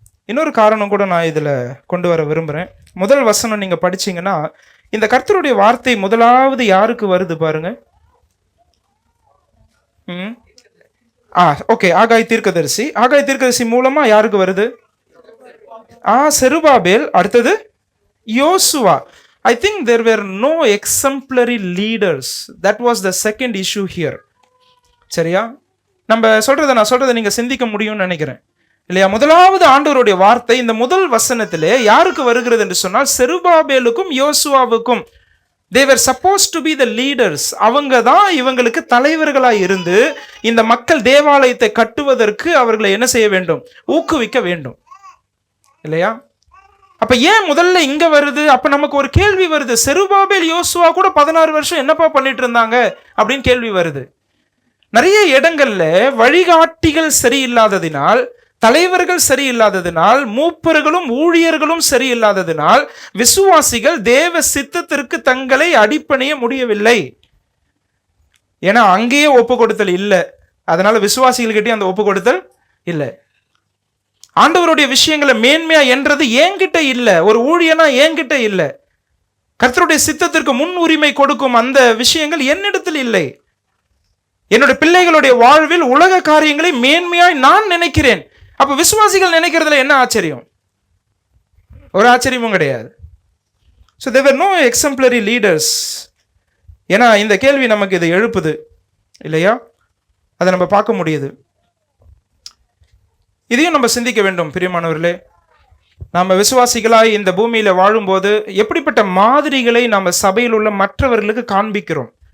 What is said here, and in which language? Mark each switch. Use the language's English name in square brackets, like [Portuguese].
[Tamil] இன்னொரு காரணம் கூட நான் இதுல கொண்டு வர விரும்புறேன். முதல் வசனம் நீங்க படிச்சீங்கன்னா, இந்த கர்த்தருடைய வார்த்தை முதலாவது யாருக்கு வருது பாருங்க. ஓகே, ஆகாய் தீர்க்கதரிசி. ஆகாய் தீர்க்கதரிசி மூலமா யாருக்கு வருது? செருபாபேல். அடுத்தது யோசுவா. [English] I think there were no exemplary leaders. That was the second issue here. [Tamil] சரியா? நான் சொல்றதை நீங்க சிந்திக்க முடியும்னு நினைக்கிறேன் இல்லையா? முதலாவது ஆண்டவருடைய வார்த்தை இந்த முதல் வசனத்திலே யாருக்கு வருகிறது என்று சொன்னால், செருபாபேலுக்கும் யோசுவாவுக்கும். [English] They were supposed to be the leaders. [Tamil] அவங்க தான் இவங்களுக்கு தலைவர்களாய் இருந்து இந்த மக்கள் தேவாலயத்தை கட்டுவதற்கு அவர்களை என்ன செய்ய வேண்டும்? ஊக்குவிக்க வேண்டும் இல்லையா? அப்ப ஏன் முதல்ல இங்க வருது? அப்ப நமக்கு ஒரு கேள்வி வருது. செருபாபேல் யோசுவா கூட 16 வருஷம் என்னப்பா பண்ணிட்டு இருந்தாங்க அப்படின்னு கேள்வி வருது. நிறைய இடங்கள்ல வழிகாட்டிகள் சரியில்லாததினால், தலைவர்கள் சரியில்லாததினால், மூப்பர்களும் ஊழியர்களும் சரியில்லாததினால் விசுவாசிகள் தேவ சித்தத்திற்கு தங்களை அடிப்பணிய முடியவில்லை. ஏன்னா அங்கேயே ஒப்பு கொடுத்தல் இல்லை. அதனால விசுவாசிகள்கிட்டே அந்த ஒப்பு கொடுத்தல் இல்லை. ஆண்டவருடைய விஷயங்களை மேன்மையா என்றது என்கிட்ட இல்லை, ஒரு ஊழியனா என்கிட்ட இல்லை. கர்த்தருடைய சித்தத்திற்கு முன் உரிமை கொடுக்கும் அந்த விஷயங்கள் என்னிடத்தில் இல்லை. என்னுடைய பிள்ளைகளுடைய வாழ்வில் உலக காரியங்களை மேன்மையாய் நான் நினைக்கிறேன். அப்ப விசுவாசிகள் நினைக்கிறதுல என்ன ஆச்சரியம்? ஒரு ஆச்சரியமும் கிடையாது. [English] So there were no exemplary leaders. [Tamil] ஏன்னா இந்த கேள்வி நமக்கு இதை எழுப்புது இல்லையா? அதை நம்ம பார்க்க முடியுது. இதையும் நம்ம சிந்திக்க வேண்டும் பிரியமானவர்களே. நம்ம விசுவாசிகளாய் இந்த பூமியில வாழும்போது எப்படிப்பட்ட மாதிரிகளை நம்ம சபையில் உள்ள மற்றவர்களுக்கு காண்பிக்கிறோம்.